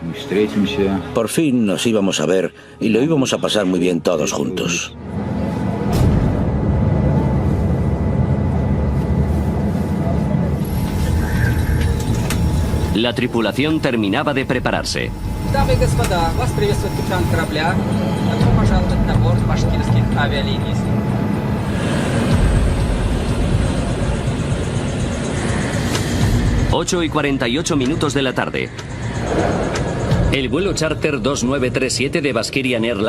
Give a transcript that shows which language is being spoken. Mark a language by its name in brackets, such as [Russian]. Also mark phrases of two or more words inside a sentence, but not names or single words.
[Spanish] Por fin nos íbamos a ver y lo íbamos a pasar muy bien todos juntos. La tripulación terminaba de prepararse. [Russian] Дамы и господа, вас приветствует капитан корабля. Добро пожаловать на борт башкирских авиалиний. [Spanish] Ocho y 48 minutos de la tarde. El vuelo charter 2937 de Bashkirian Airlines